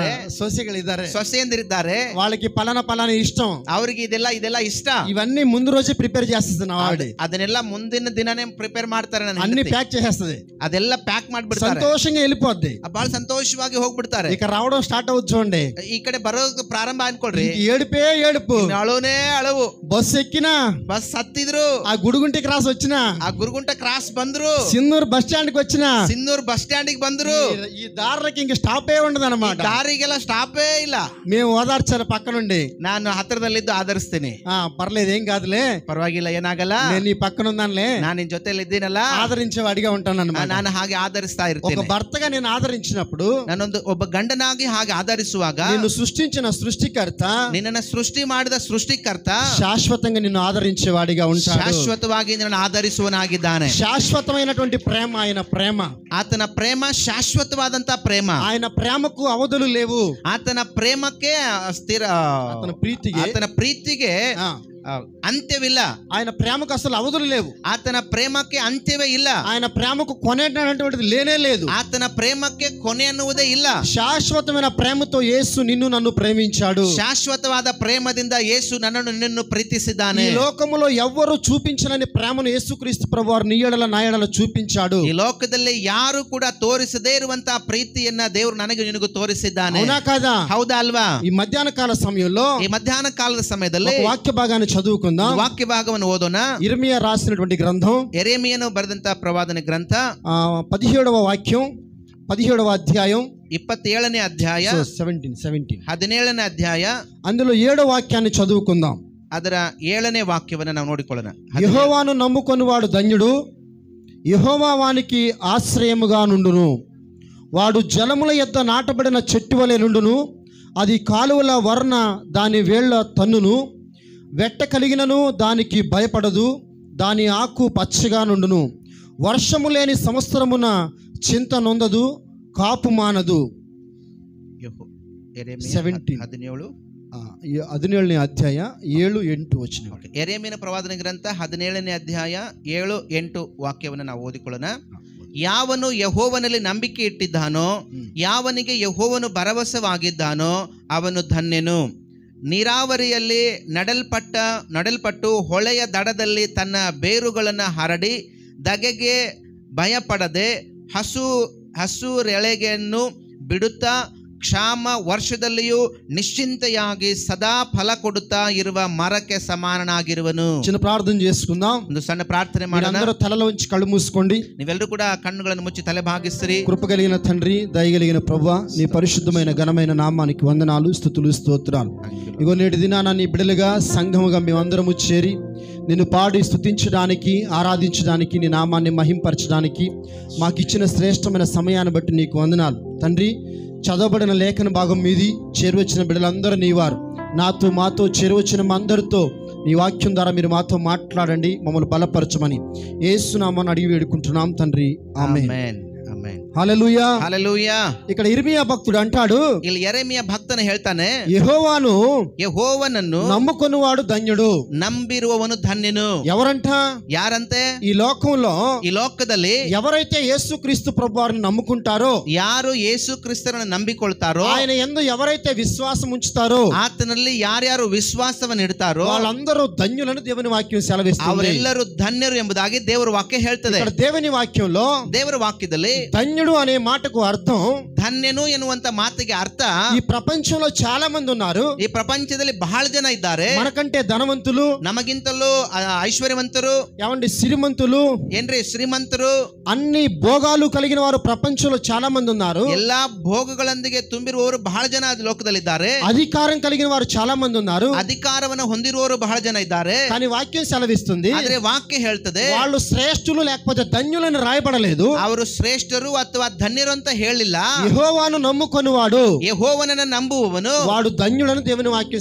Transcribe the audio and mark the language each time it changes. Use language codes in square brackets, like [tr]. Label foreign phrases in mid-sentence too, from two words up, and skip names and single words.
[kn] సొసెಗಳಿದ್ದಾರೆ, ಸೊಸೆಯಂದಿರಿದ್ದಾರೆ, [te] వాళ్ళకి పలానా ఇష్టం, [kn] ಅವ್ರಿಗೆ ಇದೆಲ್ಲ ಇಷ್ಟ. [te] ఇవన్నీ ముందు రోజే ప్రిపేర్ చేస్తుంది నా ఆవిడ. [kn] ಅದನ್ನೆಲ್ಲ ಮುಂದಿನ ದಿನನೇ ಪ್ರಿಪೇರ್ ಮಾಡ್ತಾರೆ, [te] అన్ని ప్యాక్ చేసేస్తుంది, [kn] ಅದೆಲ್ಲ ಪ್ಯಾಕ್ ಮಾಡ್ಬಿಡ್ತಾರೆ, [te] సంతోషంగా వెళ్ళిపోద్ది, [kn] ಬಹಳ ಸಂತೋಷವಾಗಿ ಹೋಗ್ಬಿಡ್ತಾರೆ. [te] ఇక రావడం స్టార్ట్ అవుతుంది చూడండి, [kn] ಈ ಕಡೆ ಬರೋದು ಪ್ರಾರಂಭ ಅನ್ಕೊಳ್ರಿ, [te] ఏడుపే ఏడుపు, [kn] ಅಳುನೇ ಅಳವು. [te] బస్సు ఎక్కినా, [kn] ಬಸ್ ಹತ್ತಿದ್ರು, [te] ఆ గుడిగుంటి క్రాస్ వచ్చినా, [kn] ಆ ಗುರುಗುಂಟ ಕ್ರಾಸ್ ಬಂದ್ರು, [te] సిన్నూరు బస్ స్టాండ్ కి వచ్చినా, [kn] ಸಿನ್ನೂರ್ ಬಸ್ ಸ್ಟ್ಯಾಂಡ್ ಗೆ ಬಂದ್ರು, [te] ఈ దారికి ఇంక స్టాపే ఉండదు అనమాట, [kn] ದಾರಿಗೆಲ್ಲ ಸ್ಟಾಪೇ ಇಲ್ಲ. [te] మేము ఓదార్చాలి పక్క నుండి, [kn] ನಾನು ಹತ್ತಿರದಲ್ಲಿದ್ದು ಆಧರಿಸ್ತೀನಿ, [te] పర్లేదు ఏం కాదులే, [kn] ಪರವಾಗಿಲ್ಲ ಏನಾಗಲ್ಲ, [te] నేను నీ పక్కన ఉన్నానులే, [kn] ನಾನು ನಿನ್ ಜೊತೆಲಿ ಇದ್ದೀನಲ್ಲ, [te] ఆదరించేవాడిగా ఉంటాను అన్నమాట. [kn] ನಾನು ಹಾಗೆ ಆಧರಿಸ್ತಾ [te] ఒక [kn] ಇರ್ತೀನಿ. [te] భర్తగా నేను ఆదరించినప్పుడు, [kn] ಒಬ್ಬ ಗಂಡನಾಗಿ ಹಾಗೆ ಆಧರಿಸುವಾಗ, [te] నిన్ను సృష్టించిన సృష్టికర్త, [kn] ನಿನ್ನನ್ನು ಸೃಷ್ಟಿ ಮಾಡಿದ ಸೃಷ್ಟಿಕರ್ತ [te] శాశ్వతంగా నిన్ను ఆదరించేవాడిగా ఉంటాడు, [kn] ಶಾಶ್ವತವಾಗಿ ನಿನ್ನನ್ನು ಆಧರಿಸುವನಾಗಿದ್ದಾನೆ. [te] శాశ్వతమైనటువంటి ప్రేమ ఆయన ప్రేమ, [kn] ಆತನ ಪ್ರೇಮ ಶಾಶ್ವತವಾದಂತ ಪ್ರೇಮ, [te] ఆయన ప్రేమకు అవధులు లేవు, [kn] ಆತನ ಪ್ರೇಮಕ್ಕೆ ಸ್ಥಿರ, ಆತನ ಪ್ರೀತಿಗೆ ಅಂತ್ಯವಿಲ್ಲ, [te] ఆయన ప్రేమకు అసలు అవధులు లేవు, [kn] ಆತನ ಪ್ರೇಮಕ್ಕೆ ಅಂತ್ಯವೇ ಇಲ್ಲ, [te] ఆయన ప్రేమకు కొనేటటువంటిది లేనే లేదు, [kn] ಆತನ ಪ್ರೇಮಕ್ಕೆ ಕೊನೆ ಅನ್ನುವುದೇ ಇಲ್ಲ. [te] శాశ్వతమైన ప్రేమతో యేసు నిన్ను నన్ను ప్రేమించాడు, [kn] ಶಾಶ್ವತವಾದ ಪ್ರೇಮದಿಂದ ಯೇಸು ನನ್ನನ್ನು ನಿನ್ನನ್ನು ಪ್ರೀತಿಸಿದ್ದಾನೆ. [te] ఈ లోకములో ఎవ్వరు చూపించలేని ప్రేమను యేసుక్రీస్తు ప్రభువారు నీ ఎడల నా ఎడల చూపించాడు. [kn] ಈ ಲೋಕದಲ್ಲಿ ಯಾರು ಕೂಡ ತೋರಿಸದೇ ಇರುವಂತಹ ಪ್ರೀತಿಯನ್ನ ದೇವರು ನನಗೆ ನಿನಗೂ ತೋರಿಸಿದ್ದಾನೆ. [te] అవునా కాదా? [kn] ಹೌದಾ ಅಲ್ವಾ? [te] ఈ మధ్యాహ్న కాల సమయంలో, [kn] ಈ ಮಧ್ಯಾಹ್ನ ಕಾಲದ ಸಮಯದಲ್ಲಿ [te] వాక్య భాగాన్ని చదువుకుందాం. [kn] ವಾಕ್ಯ ಭಾಗವನ್ನು ಓದೋಣ. [te] ఇర్మియా రాసినటువంటి గ్రంథం, [kn] ಯೆರೆಮೀಯನು ಬರೆದಂತಹ ಪ್ರವಾದನೆ ಗ್ರಂಥ [te] 17వ వాక్యం, 17వ అధ్యాయం, [kn] 27ನೇ ಅಧ್ಯಾಯ, 17ನೇ ಅಧ್ಯಾಯ, [te] అందులో 7వ వాక్యాన్ని చదువుకుందాం. [kn] ಅದರ 7ನೇ ವಾಕ್ಯವನ್ನು ನಾವು ನೋಡಿಕೊಳ್ಳೋಣ. [te] యెహోవాను నమ్ముకొనివాడు ధన్యుడు, యెహోవా వానికి ఆశ్రయముగా నుండును, వాడు జలముల యొద్ద నాటబడిన చెట్టు వలె నుండును, అది కాలువల వర్ణ దాని వేళ్ల తన్నును, వెట్ట కలిగినను దానికి భయపడదు, దాని ఆకు పచ్చగా నుండును, వర్షము లేని సంవత్సరమున చింత నొందదు, కాపు మానదు. [kn] 17ನೇ ಅಧ್ಯಾಯ 7-8 ವಚನ. ಯೆರೆಮೀಯನ ಪ್ರವಾದನೆ ಗ್ರಂಥ 17ನೇ ಅಧ್ಯಾಯ 7-8 ವಾಕ್ಯವನ್ನು ನಾವು ಓದಿಕೊಳ್ಳೋಣ. ಯಾವನು ಯೆಹೋವನಲ್ಲಿ ನಂಬಿಕೆ ಇಟ್ಟಿದ್ದಾನೋ, ಯಾವನಿಗೆ ಯೆಹೋವನು ಭರವಸವಾಗಿದ್ದಾನೋ ಅವನು ಧನ್ಯನು. ನೀರಾವರಿಯಲ್ಲಿ ನಡಲ್ಪಟ್ಟು ಹೊಳೆಯ ದಡದಲ್ಲಿ ತನ್ನ ಬೇರುಗಳನ್ನು ಹರಡಿ ಧಗೆಗೆ ಭಯಪಡದೆ ಹಸುರೆಳೆಗೆಯನ್ನು ಬಿಡುತ್ತಾ ಕ್ಷಾಮ ವರ್ಷದಲ್ಲಿಯೂ ನಿಶ್ಚಿಂತೆಯಾಗಿ ಸದಾ ಫಲ ಕೊಡುತ್ತಾ ಇರುವ ಮರಕ್ಕೆ ಸಮಾನನಾಗಿರುವನು. [te] చిన్న ప్రార్థన చేసుకుందాం. [kn] ಒಂದು ಸಣ್ಣ ಪ್ರಾರ್ಥನೆ ಮಾಡೋಣ. [te] అందరూ తలలో ఉంచి కళ్ళు మూసుకోండి. [kn] ನೀವೆಲ್ಲರೂ ಕೂಡ ಕಣ್ಣುಗಳನ್ನು ಮುಚ್ಚಿ ತಲೆ ಭಾಗಿಸ್ರಿ. [te] కృప కలిగిన తండ్రి, దయగలిగిన ప్రభువా, నీ పరిశుద్ధమైన ఘనమైన నామానికి వందనాలు, స్తుతులు, స్తోత్రాలు. ఇగో నేటి దినాన నీ బిడ్డలుగా సంఘముగా మేమందరము చేరి నిన్ను పాడి స్తుతించడానికి, ఆరాధించడానికి, నీ నామాన్ని మహింపరచడానికి మాకు ఇచ్చిన శ్రేష్టమైన సమయాన్ని బట్టి నీకు వందనాలు తండ్రి. చదవబడిన లేఖన భాగం మీది చేరువచ్చిన బిడ్డలందరూ నీవారు. నాతో మాతో చేరువచ్చిన మా అందరితో నీ వాక్యం ద్వారా మీరు మాతో మాట్లాడండి, మమ్మల్ని బలపరచమని యేసునామమున అడిగి వేడుకుంటున్నాం తండ్రి. ఆమేన్. [kn] ಆಮೆನ್. [te] హల్లెలూయా. హల్లెలూయా. ఇక్కడ ఇర్మియా భక్తుడు అంటాడు, [kn] ಇಲ್ಲಿ ಯೆರೆಮೀಯ ಭಕ್ತನು ಹೇಳ್ತಾನೆ, [te] యెహోవాను [kn] ಯೆಹೋವನನ್ನು [te] నమ్ముకొనువాడు ధన్యుడు. [kn] ನಂಬಿರುವವನು ಧನ್ಯನು. [te] ఎవరంట? [kn] ಯಾರಂತೆ? [te] ఈ లోకంలో [kn] ಈ ಲೋಕದಲ್ಲಿ [te] ఎవరైతే యేసుక్రీస్తు ప్రభువారిని నమ్ముకుంటారో, [kn] ಯಾರು ಯೇಸು ಕ್ರಿಸ್ತನನ್ನು ನಂಬಿಕೊಳ್ತಾರೋ, [te] ఆయన యందు ఎవరైతే విశ్వాసం ఉంచుతారో, [kn] ಆತನಲ್ಲಿ ಯಾರ್ಯಾರು ವಿಶ್ವಾಸವನ್ನು ಇಡ್ತಾರೋ [te] వాళ్ళందరూ ధన్యులని దేవుని వాక్యం సెలవిస్తుంది. [kn] ಅವರೆಲ್ಲರೂ ಧನ್ಯರು ಎಂಬುದಾಗಿ ದೇವರ ವಾಕ್ಯ ಹೇಳ್ತದೆ. [te] ఇక్కడ దేవుని వాక్యంలో [kn] ದೇವರ ವಾಕ್ಯದಲ್ಲಿ [te] ధన్యుడు అనే మాటకు అర్థం, [kn] ಧನ್ಯನು ಎನ್ನುವಂತ ಮಾತಿಗೆ ಅರ್ಥ, [te] ఈ ప్రపంచంలో చాలా మంది ఉన్నారు, [kn] ಈ ಪ್ರಪಂಚದಲ್ಲಿ ಬಹಳ ಜನ ಇದ್ದಾರೆ, [te] మనకంటే ధనవంతులు, [kn] ನಮಗಿಂತಲೂ ಐಶ್ವರ್ಯವಂತರು, [te] ఏమండి శ్రీమంతులు, [kn] ಏನ್ರಿ ಶ್ರೀಮಂತರು, [te] అన్ని భోగాలు కలిగిన వారు ప్రపంచంలో చాలా మంది ఉన్నారు. [kn] ಎಲ್ಲಾ ಭೋಗಗಳೊಂದಿಗೆ ತುಂಬಿರುವವರು ಬಹಳ ಜನ ಲೋಕದಲ್ಲಿದ್ದಾರೆ. [te] అధికారం కలిగిన వారు చాలా మంది ఉన్నారు. [kn] ಅಧಿಕಾರವನ್ನು ಹೊಂದಿರುವವರು ಬಹಳ ಜನ ಇದ್ದಾರೆ. [te] కానీ వాక్యం సెలవిస్తుంది, [kn] ಆದ್ರೆ ವಾಕ್ಯ ಹೇಳ್ತದೆ [te] వాళ్ళు శ్రేష్ఠులు లేకపోతే ధన్యులని రాయబడలేదు. [kn] ಅವರು ಶ್ರೇಷ್ಠರು ಅಥವಾ ಧನ್ಯರು ಅಂತ ಹೇಳಿಲ್ಲ. [te] యెహోవాను నమ్ముకొనువాడు, [kn] ಯೆಹೋವನನ್ನು ನಂಬುವವನು [te] వాడు ధన్యుడని దేవుని వాక్యం